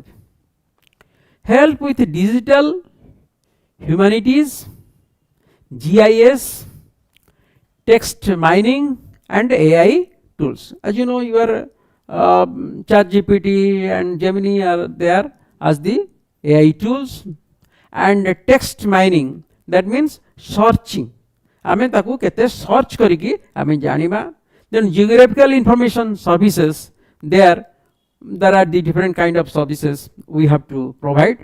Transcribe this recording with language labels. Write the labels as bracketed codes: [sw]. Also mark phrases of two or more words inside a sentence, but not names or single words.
[en] Help with digital humanities, GIS, text mining and AI tools. As you know, your ChatGPT and Gemini are there as the AI tools. And text mining, that means searching. [or] ଆମେ ତାକୁ କେତେ ସର୍ଚ୍ଚ କରିକି ଆମେ ଜାଣିବା. [en] Then geographical information services, there are the different kind of services we have to provide.